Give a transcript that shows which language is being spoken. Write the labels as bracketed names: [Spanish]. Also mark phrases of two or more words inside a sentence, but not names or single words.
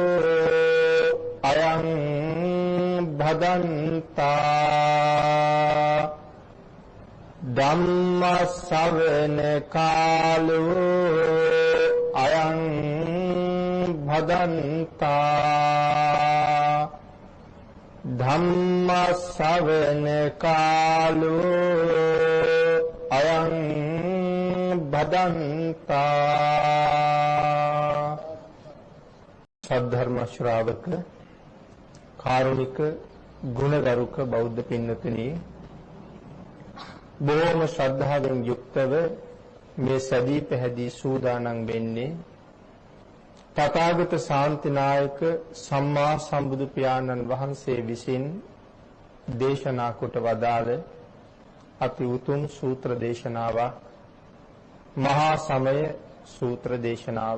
[Pali] अयं भदन्ता धम्म श्रवण कालो अयं भदन्ता धम्म श्रवण कालो अयं भदन्ता। [Sinhala] සද්ධර්ම ශ්‍රාවක කාරුණික ගුණගරුක බෞද්ධ පින්නතුනි, බොහොම ශ්‍රද්ධාවෙන් යුක්තව මේ සදී පැහැදී සූදානම් වෙන්නේ තථාගත ශාන්තිනායක සම්මා සම්බුදු පියාණන් වහන්සේ විසින් දේශනා කොට වදාළ අති උතුම් සූත්‍ර දේශනාවක්, මහා සමය සූත්‍ර දේශනාව.